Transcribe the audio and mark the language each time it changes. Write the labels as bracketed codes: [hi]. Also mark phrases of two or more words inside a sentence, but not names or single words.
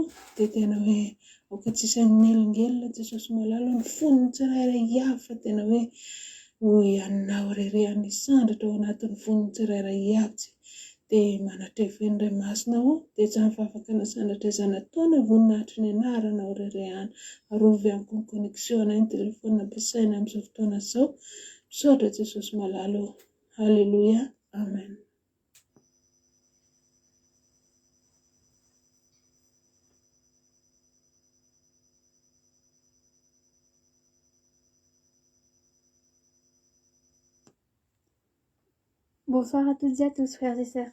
[mg] dia tena hoe aoka tsisy anelongelona Jesosy malalo ny foniny tsirairay avy fa tena hoe ho ianao rerehany sandratra ao anatin'ny foniny tsirairay avy dia manatreha feno ray masina dia tsy mivavaka na sandratra izany ataony voninahitry ny anaranao rerehany arovy amin'ny connexion ny telefona ampiasaina amin'izao fotoana izao misaotra Jesosy malalo halleluia amen. [fr] Bonsoir à toutes et à tous, frères et sœurs.